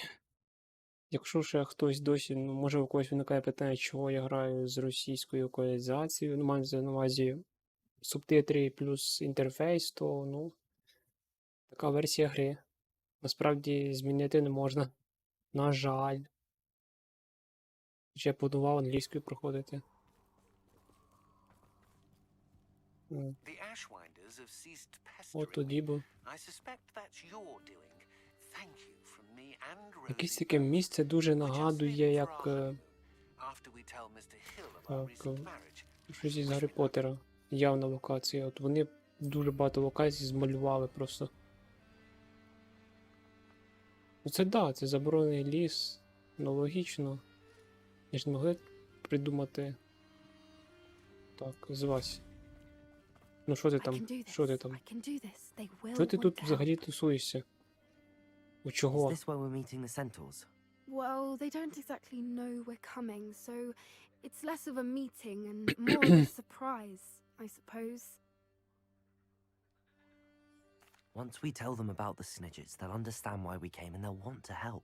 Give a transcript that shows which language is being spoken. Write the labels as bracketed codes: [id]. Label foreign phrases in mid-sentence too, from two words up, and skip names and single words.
[uk] Якщо ще хтось досі, ну, може у когось виникає питання, чого я граю з російською локалізацією, ну, маю на увазі субтитри плюс інтерфейс, то, ну, така версія гри. Насправді змінити не можна. На жаль. Хоча я планував англійською проходити. [en] The Ashwinders have ceased pestering [uk] От тоді [en] me. [uk] був. [en] I suspect that's your doing. Thank you from me and Rosie. [uk] Якесь таке місце дуже нагадує, як [en] After we tell Mr. Hill about [uk] так, [en] recent marriage. [uk] щось із Гаррі Поттера. Явна локація. От вони дуже багато локацій змалювали просто. Ну це да, це заборонений ліс. Ну логічно. Я ж не могли придумати. Так, звась. Ну що ти [en] I can [uk] там? [en] do this. [uk] Що ти там? [en] I can do this. They will [uk] Що ти [en] want [uk] тут [en] to [uk] взагалі [en] help. [uk] тусуєшся? У [en] Is [uk] чого? [en] this where we're meeting the centaurs? Well, they don't exactly know we're coming, so it's less of a meeting and more of a surprise, I suppose. Once we tell them about the Snidgets, they'll understand why we came and they'll want to help.